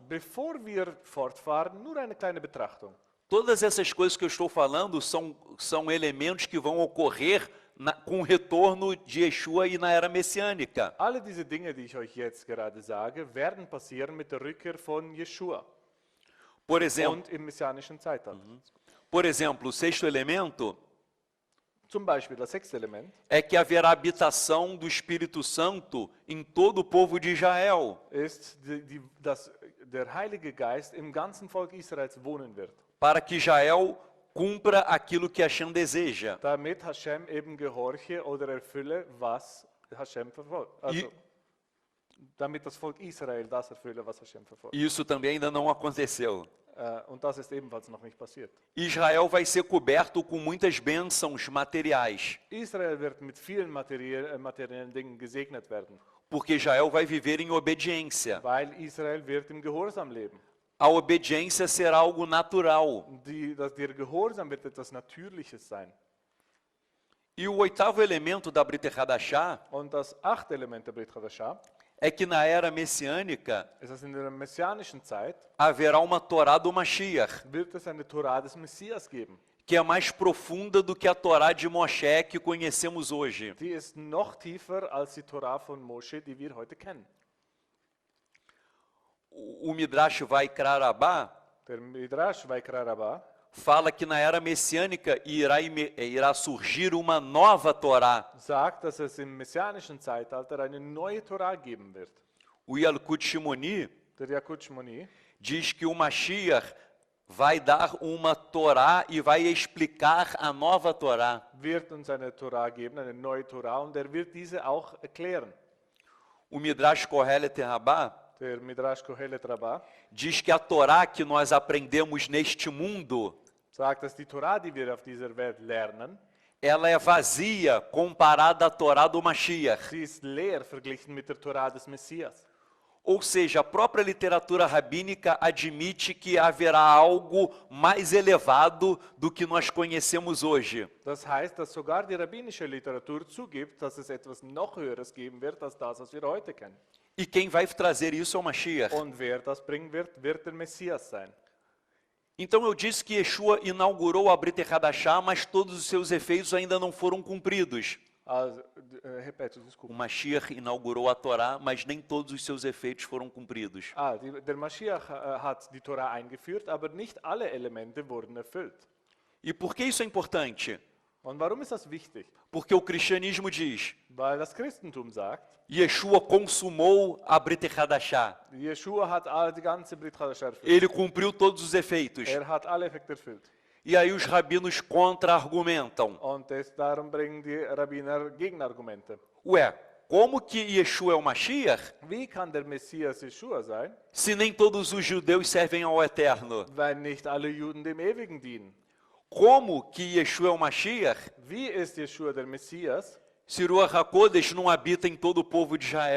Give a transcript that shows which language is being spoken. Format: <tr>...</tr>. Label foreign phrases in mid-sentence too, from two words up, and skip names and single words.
<de>Bevor wir fortfahren, nur eine kleine Betrachtung.</de> <pt>Todas essas coisas que eu estou falando são elementos que vão ocorrer com o retorno de Yeshua e na era messiânica.</pt> <de>Alle diese Dinge, die ich euch jetzt gerade sage, werden passieren mit der Rückkehr von Yeshua</de> <pt>Por exemplo,</pt> <de>und im messianischen Zeitalter.</de> <pt>o sexto elemento</pt> <de>Zum Beispiel das sechste Element</de> <pt>é que haverá habitação do Espírito Santo em todo o povo de Israel,</pt> <de>ist, dass der Heilige Geist im ganzen Volk Israels wohnen wird,</de> <pt>para que Israel cumpra aquilo que Hashem deseja.</pt> <de>damit Hashem eben gehorche oder erfülle, was Hashem verfolgt. Also, damit das Volk Israel das erfülle, was Hashem verfolgt.</de> <pt>E isso também ainda não aconteceu.</pt> <de>Und das ist ebenfalls noch nicht passiert.</de> <pt>Israel vai ser coberto com muitas bênçãos materiais,</pt> <de>Israel wird mit vielen materiellen Dingen gesegnet werden,</de> <pt>porque Israel vai viver em obediência.</pt> <de>weil Israel wird im Gehorsam leben.</de> <pt>A obediência será algo natural.</pt> <de>Der Gehorsam wird etwas Natürliches sein.</de> <pt>E o oitavo elemento da</pt> <he>Brit Hadashah</he> <de>Und das achte Element der</de> <he>Brit Hadashah</he> <pt>é que na era messiânica</pt> <de>ist, dass in der messianischen Zeit</de> <pt>haverá uma Torá do Mashiach,</pt> <de>wird es eine Torah des Messias geben.</de> <pt>que é mais profunda do que a Torá de Moshe que conhecemos hoje.</pt> <de>Die ist noch tiefer als die Torah von Moshe, die wir heute kennen.</de> <pt>O Midrash Vaikra Rabbah</pt> <de>Der Midrash Vaikra Rabbah</de> <pt>fala que na era messiânica irá surgir uma nova Torá.</pt> <de>sagt, dass es im messianischen Zeitalter eine neue Torah geben wird.</de> <pt>O Yalkut Shimoni</pt> <de>Der Yakut Shmoni</de> <pt>diz que o Mashiach vai dar uma Torá e vai explicar a nova Torá.</pt> <de>wird uns eine Torah geben, eine neue Torah, und er wird diese auch erklären.</de> <pt>O Midrash Kohelet Rabbah</pt> <de>Der Midrash Kohelet Rabbah</de> <pt>diz que a Torá que nós aprendemos neste mundo</pt> <de>sagt, dass die Torah, die wir auf dieser Welt lernen,</de> <pt>ela é vazia comparada à Torá do Mashiach.</pt> <de>sie ist leer verglichen mit der Torah des Messias.</de> <pt>Ou seja, a própria literatura rabínica admite que haverá algo mais elevado do que nós conhecemos hoje.</pt> <de>Das heißt, dass sogar die rabbinische Literatur zugibt, dass es etwas noch Höheres geben wird als das, was wir heute kennen.</de> <pt>E quem vai trazer isso é o Mashiach.</pt> <de>Und wer das bringen wird, wird der Messias sein.</de> <pt>Então eu disse que Yeshua inaugurou a</pt> <he>Brit Hadashah,</he> <pt>mas todos os seus efeitos ainda não foram cumpridos. Also, repete, O desculpa. Mashiach inaugurou a Torá, mas nem todos os seus efeitos foram cumpridos.</pt> <de>Der Mashiach hat die Torah eingeführt, aber nicht alle Elemente wurden erfüllt.</de> <pt>E por que isso é importante?</pt> <de>Und warum ist das wichtig?</de> <pt>Porque o cristianismo diz,</pt> <de>Weil das Christentum sagt,</de> <pt>Yeshua consumou a</pt> <he>Brit Hadashah.</he> <de>Yeshua hat die ganze</de> <he>Brit Hadashah</he> <de>erfüllt.</de> <pt>Ele cumpriu todos os efeitos.</pt> <de>Hat alle Effekte erfüllt.</de> <pt>E aí os rabinos contra-argumentam.</pt> <de>Und darum bringen die Rabbiner Gegenargumente.</de> <pt>Ué, como que Yeshua é o Mashiach,</pt> <de>Wie kann der Messias Yeshua sein,</de> <pt>se nem todos os judeus servem ao Eterno?</pt> <de>wenn nicht alle Juden dem Ewigen dienen?</de> <pt>Como que Yeshua é o Mashiach,</pt> <de>Wie ist Yeshua der Messias,</de> <pt>se</pt> <he>Ruach HaKodesh</he> <pt>não habita em todo o povo de Israel?</pt>